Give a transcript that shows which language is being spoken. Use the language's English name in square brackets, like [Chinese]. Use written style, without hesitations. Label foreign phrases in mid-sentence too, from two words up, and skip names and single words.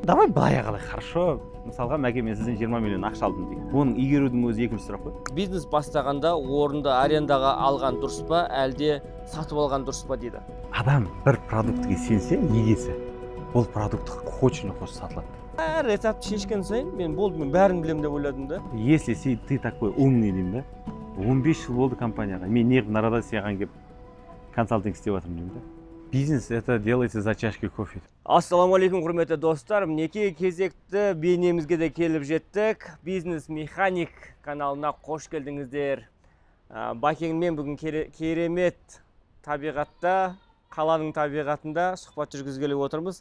[Kazakh] Давай былай қалай, хорошо. Мысалға, мәке мен сізден 20 миллион ақша алдым дейді. Оның игерудің өзі екінші сұрақ қой. бизнес бастағанда орынды арендаға алған дұрыс па, әлде сатып алған дұрыс па дейді. Адам бір продуктіге сенсе, егесі, ол продукт хочет сатылады. Әр рецепті шешкен сайын мен болды, мен бәрін білемін деп ойладым да. [Russian] Если ты такой умный [Kazakh] деймін да, 15 жыл болды компанияға. Мен неғып нарада саған келіп консалтинг істеп жатырмын деймін да. [Russian] Бизнес это делается за чашкой кофе. [Kazakh] Ассалаумағалейкум, құрметті достар. Мінекей кезекті бейнемізге де келіп жеттік. Бизнес механик каналына қош келдіңіздер. Бакеңмен бүгін керемет табиғатта, қаланың табиғатында сұхбат жүргізгелі отырмыз.